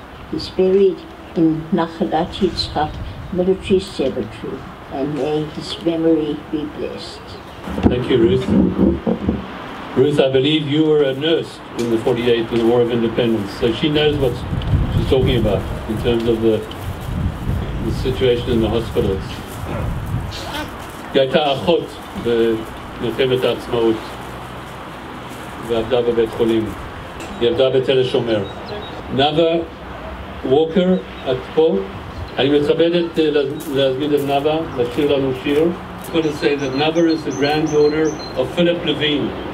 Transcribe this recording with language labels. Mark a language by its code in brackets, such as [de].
[en] He's buried in Nachalat Yitzchak Military Cemetery, and may his memory be blessed. Thank you, Ruth. Ruth, I believe you were a nurse in the 48 in the War of Independence, so she knows what she's talking about in terms of the situation in the hospitals. [he] היא הייתה אחות במלחמת העצמאות ועבדה בבית חולים. היא עבדה בתל השומר. נאוה ווקר, את פה? אני מתכבדת להזמין את נאוה לשיר לנו שיר. [en] I'm going to say that Nava is the granddaughter of Philip Levine.